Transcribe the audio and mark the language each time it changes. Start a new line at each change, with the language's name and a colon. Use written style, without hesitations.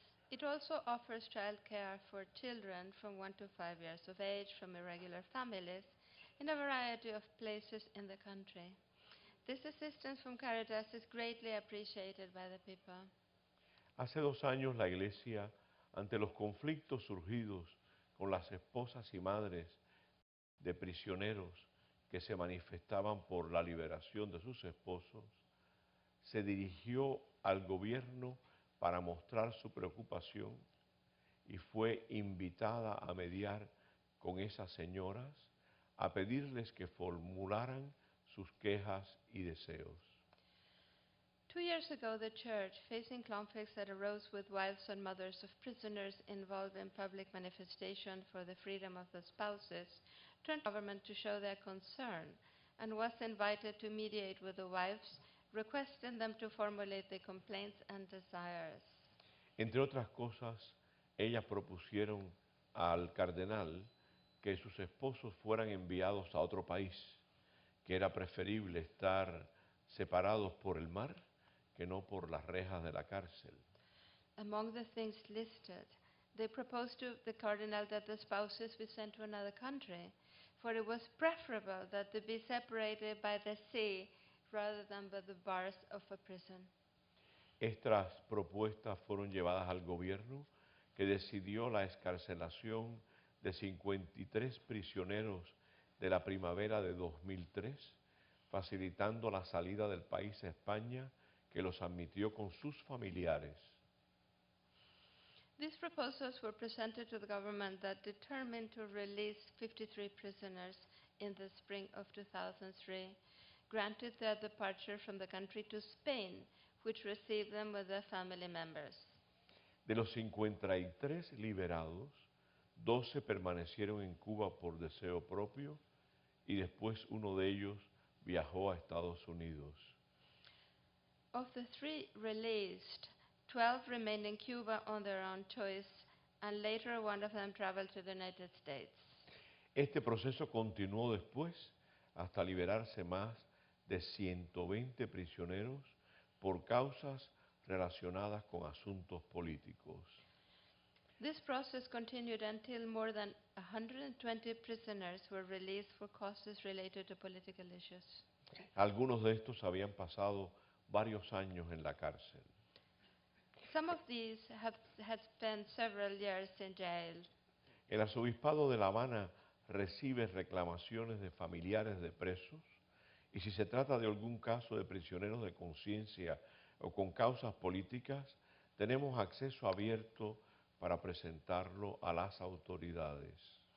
English: It also offers child care for children from 1 to 5 years of age from irregular families in a variety of places in the country. This assistance from Caritas is greatly appreciated by the people.
Spanish: Hace 2 años la Iglesia, ante los conflictos surgidos con las esposas y madres de prisioneros que se manifestaban por la liberación de sus esposos, se dirigió al gobierno para mostrar su preocupación y fue invitada a mediar con esas señoras, a pedirles que formularan sus quejas y deseos.
English: 2 years ago, the church, facing conflicts that arose with wives and mothers of prisoners involved in public manifestation for the freedom of the spouses, turned to the government to show their concern and was invited to mediate with the wives, requesting them to formulate their complaints and desires.
Spanish: Entre otras cosas, ellas propusieron al cardenal que sus esposos fueran enviados a otro país, que era preferible estar separados por el mar que no por las rejas de la cárcel.
English: Among the things listed, they proposed to the cardinal that the spouses be sent to another country, for it was preferable that they be separated by the sea rather than by the bars of a prison.
Spanish: Estas propuestas fueron llevadas al gobierno, que decidió la excarcelación de 53 prisioneros de la primavera de 2003, facilitando la salida del país a España, que los admitió con sus familiares.
English: These proposals were presented to the government that determined to release 53 prisoners in the spring of 2003, granted their departure from the country to Spain, which received them with their family members.
Spanish: De los 53 liberados, 12 permanecieron en Cuba por deseo propio y después uno de ellos viajó a Estados Unidos.
English: Of the 3 released, 12 remained in Cuba on their own choice, and later one of them traveled to the United States.
Spanish: Este proceso continuó después hasta liberarse más de 120 prisioneros por causas relacionadas con asuntos políticos.
English: This process continued until more than 120 prisoners were released for causes related to political issues.
Spanish: Algunos de estos habían pasado varios años en la cárcel.
English: Some of these had spent several years in jail.
Spanish: El arzobispado de La Habana recibe reclamaciones de familiares de presos y si se trata de algún caso de prisioneros de conciencia o con causas políticas, tenemos acceso abierto para presentarlo a las autoridades.